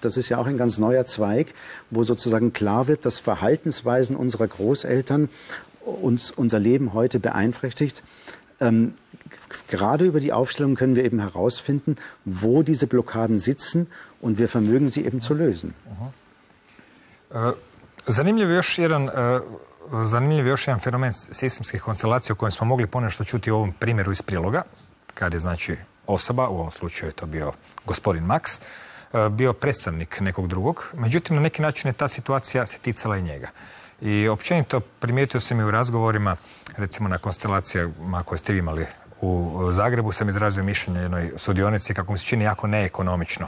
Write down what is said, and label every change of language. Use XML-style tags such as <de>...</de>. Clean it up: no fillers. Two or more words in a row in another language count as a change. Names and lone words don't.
<de>Das ist ja auch ein ganz neuer Zweig, wo sozusagen klar wird, dass Verhaltensweisen unserer Großeltern unser Leben heute beeinträchtigt. Gerade über die Aufstellung können wir eben herausfinden, wo diese Blockaden sitzen und wir vermögen sie eben zu lösen.</de> <hr>Zanimljiv je još jedan fenomen sistemskih konstelacija o kojem smo mogli ponešto čuti u ovom primjeru iz priloga, kad je znači osoba, u ovom slučaju je to bio gospodin Max, bio predstavnik nekog drugog. Međutim, na neki način je ta situacija se ticala i njega. I općenito primijetio sam i u razgovorima, recimo na konstelacijama koje ste vi imali u Zagrebu, sam izrazio mišljenje jednoj sudionici kako mi se čini jako neekonomično.</hr>